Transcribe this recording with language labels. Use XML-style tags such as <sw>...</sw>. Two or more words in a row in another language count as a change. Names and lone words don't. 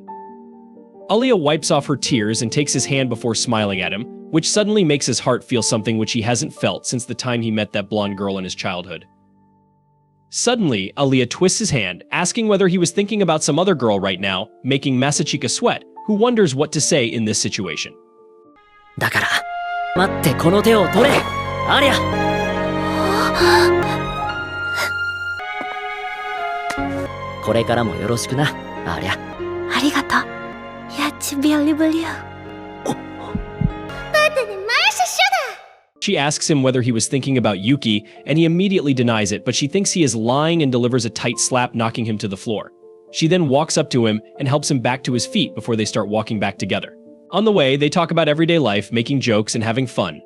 <en>Alya wipes off her tears and takes his hand before smiling at him, which suddenly makes his heart feel something which he hasn't felt since the time he met that blonde girl in his childhood. Suddenly, Alya twists his hand, asking whether he was thinking about some other girl right now, making Masachika sweat, who wonders what to say in this situation.</en> <ja>だから、待ってこの手を取れ、アリア。これからもよろしくな、アリア。</ja> <ru>ありがとう。Я тебя люблю.</ru> <en>She asks him whether he was thinking about Yuki, and he immediately denies it, but she thinks he is lying and delivers a tight slap, knocking him to the floor. She then walks up to him and helps him back to his feet before they start walking back together. On the way, they talk about everyday life, making jokes and having fun.</en>